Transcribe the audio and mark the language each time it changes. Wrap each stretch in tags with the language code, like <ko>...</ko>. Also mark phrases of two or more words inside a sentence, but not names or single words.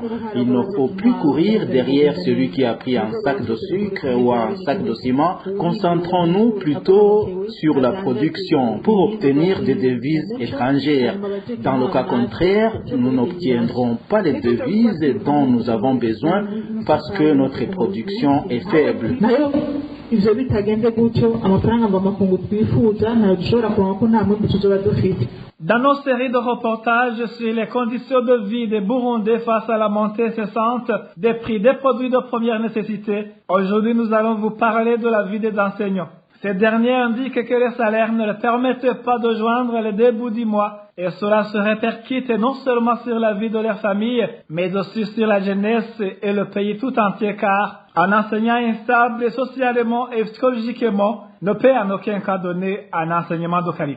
<fr>Il ne faut plus courir derrière celui qui a pris un sac de sucre ou un sac de ciment. Concentrons-nous plutôt sur la production pour obtenir des devises étrangères. Dans le cas contraire, nous n'obtiendrons pas les devises dont nous avons besoin parce que notre production est faible.</fr> <rn>Ivyo bitagenze gutyo amafaranga mvamakungu twifuza ntayo dushobora kuronka ko nta mwimbu tuzoba dufite.</rn> <fr>Dans nos séries de reportages sur les conditions de vie des Burundais face à la montée incessante des prix des produits de première nécessité, aujourd'hui nous allons vous parler de la vie des enseignants. Ces derniers indiquent que les salaires ne leur permettent pas de joindre les deux bouts du mois et cela se répercute non seulement sur la vie de leur famille, mais aussi sur la jeunesse et le pays tout entier car un enseignant instable socialement et psychologiquement ne peut en aucun cas donner un enseignement de qualité.</fr>